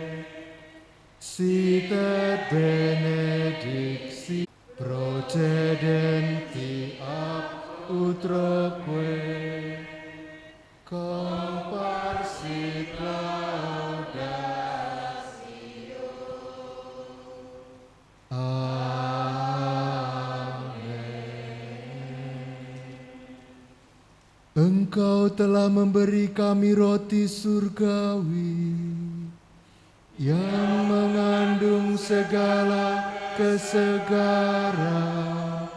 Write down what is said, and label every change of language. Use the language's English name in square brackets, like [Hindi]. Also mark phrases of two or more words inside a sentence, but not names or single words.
[Latin] sit et benedicti procedenti ab utroque comparsit laudatio. Amen. [Indonesian] Engkau telah memberi kami roti surgawi yang mengandung segala kesegaran.